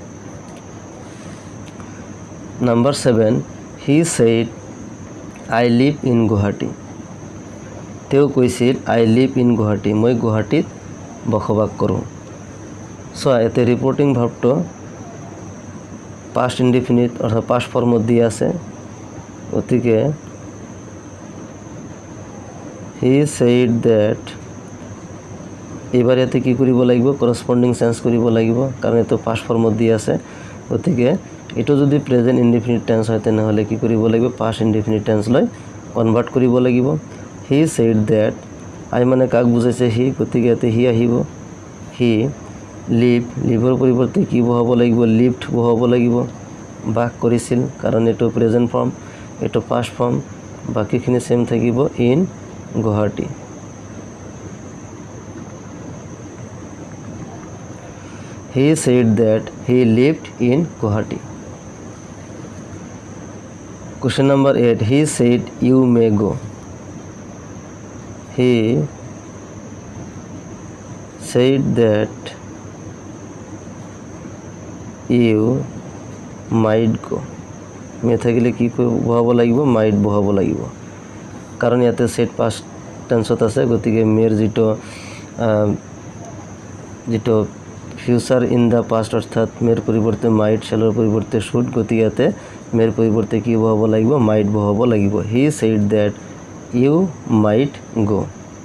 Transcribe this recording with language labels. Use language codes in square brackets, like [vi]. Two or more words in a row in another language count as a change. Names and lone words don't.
[en] Number 7 he said I live in Guwahati [as] তেওঁ কৈছিল [en] I live in Guwahati [as] মই গুৱাহাটীত বসবাস কৰোঁ চোৱা ইয়াতে [en] reporting verbটো past indefinite [as] অৰ্থাৎ [en] past formত [as] দি আছে গতিকে [en] he said that [as] এইবাৰ ইয়াতে কি কৰিব লাগিব [en] corresponding change [as] কৰিব লাগিব কাৰণ এইটো [en] past formত [as] দি আছে গতিকে এইটো যদি [en] present indefinite tense [as] হয় তেনেহ'লে কি কৰিব লাগিব [en] past indefinite tenseলৈ convert [as] কৰিব লাগিব [en] he said that [as] আই মানে কাক বুজাইছে হি গতিকে ইয়াতে হি আহিব [en] he liveৰ [as] পৰিৱৰ্তে কি বহাব লাগিব লিভড বহাব লাগিব বাস কৰিছিল কাৰণ এইটো [en] present form [as] এইটো [en] past form [as] বাকীখিনি সেম থাকিব [en] in Guwahati he said that he lived in Guwahati Question number 8 he said you may go he said that you might go [as] মে থাকিলে কি বহাব লাগিব মাইট বহাব লাগিব কাৰণ ইয়াতে সেট [en] past tenseত [as] আছে গতিকে মেৰ যিটো [en] future in the past [as] অৰ্থাৎ মেৰ পৰিৱৰ্তে মাইট শ্যালৰ পৰিৱৰ্তে শুড গতিকে ইয়াতে মেৰ পৰিৱৰ্তে কি বহাব লাগিব মাইট বহাব লাগিব [en] he said that you might go